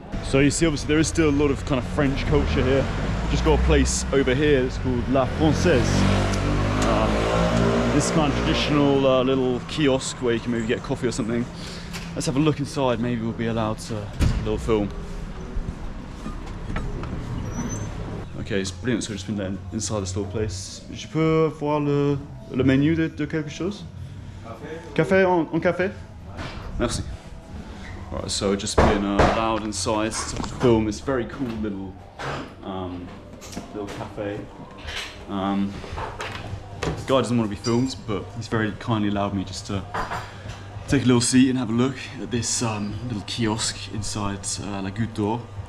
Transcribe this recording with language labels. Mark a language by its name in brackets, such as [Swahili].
[English] So you see, obviously there is still a lot of kind of French culture here. Just got a place over here that's called La Française. This kind of traditional little kiosk where you can maybe get coffee or something. Let's have a look inside, maybe we'll be allowed to take a little film. Okay, it's brilliant, so I've just been there inside this little place. [French] Je peux voir le menu de quelque chose? Café en café? Merci. [English] Alright, so we've just been allowed inside to film this very cool little cafe. The guy doesn't want to be filmed, but he's very kindly allowed me just to take a little seat and have a look at this little kiosk inside La Goutte.